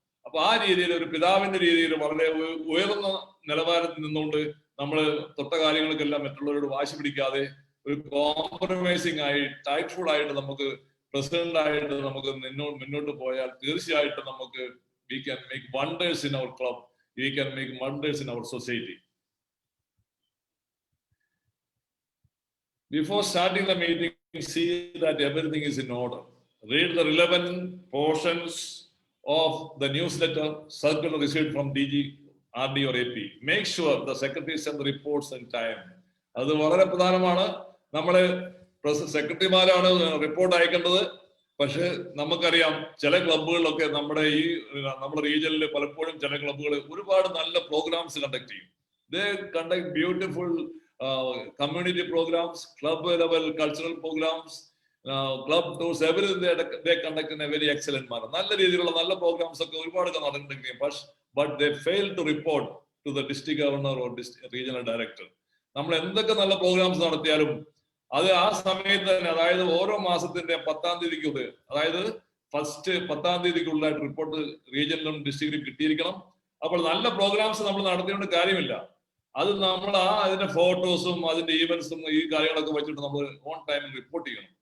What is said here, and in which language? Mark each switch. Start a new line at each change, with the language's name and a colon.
Malayalam: അപ്പൊ ആ രീതിയിൽ ഒരു പിതാവിന്റെ രീതിയിൽ വളരെ ഉയർന്ന നിലവാരത്തിൽ നിന്നുകൊണ്ട് നമ്മൾ തൊട്ട കാര്യങ്ങൾക്കെല്ലാം മറ്റുള്ളവരോട് വാശി പിടിക്കാതെ ഒരു കോംപ്രമൈസിങ് ആയി ടാക്ട്ഫുൾ ആയിട്ട് നമുക്ക് പ്രസിഡന്റ് ആയിട്ട് നമുക്ക് മുന്നോട്ട് പോയാൽ തീർച്ചയായിട്ടും നമുക്ക്
English: we can make wonders in our club, we can make wonders in our society. Before starting the meeting, see that everything is in order. Read the relevant portions of the newsletter circular received from DG, RD or AP. Make sure the secretary send the reports in time.
Malayalam: അത് വളരെ പ്രധാനമാണ്. നമ്മള് സെക്രട്ടറിമാരാണ് report അയക്കേണ്ടത്. പക്ഷെ നമുക്കറിയാം ചില ക്ലബുകളിലൊക്കെ നമ്മുടെ റീജിയനിൽ പലപ്പോഴും ചില ക്ലബുകൾ ഒരുപാട് നല്ല പ്രോഗ്രാംസ് കണ്ടക്ട് ചെയ്യും.
English: They conduct beautiful community programs, club level cultural programs, club tours, everything they conduct in a very excellent manner.
Malayalam: നല്ല രീതിയിലുള്ള നല്ല പ്രോഗ്രാംസ് ഒക്കെ ഒരുപാട് നടന്നിട്ടുണ്ടെങ്കിൽ
English: but they fail to report to the district governor or regional director.
Malayalam: നമ്മൾ എന്തൊക്കെ നല്ല programmes നടത്തിയാലും അത് ആ സമയത്ത് തന്നെ, അതായത് ഓരോ മാസത്തിന്റെ 10ാം തീയതിക്കുള്ളിൽ, അതായത് ഫസ്റ്റ് 10ാം തീയതിക്കുള്ളിലായിട്ട് റിപ്പോർട്ട് റീജിയനിലും ഡിസ്ട്രിക്റ്റിലും കിട്ടിയിരിക്കണം. അപ്പോൾ നല്ല പ്രോഗ്രാംസ് നമ്മൾ നടത്തിയോണ്ട് കാര്യമില്ല, അത് നമ്മൾ അതിന്റെ ഫോട്ടോസും അതിന്റെ ഈവന്റ്സും ഈ കാര്യങ്ങളൊക്കെ വെച്ചിട്ട് നമ്മൾ ഓൺ ടൈമിൽ റിപ്പോർട്ട് ചെയ്യണം.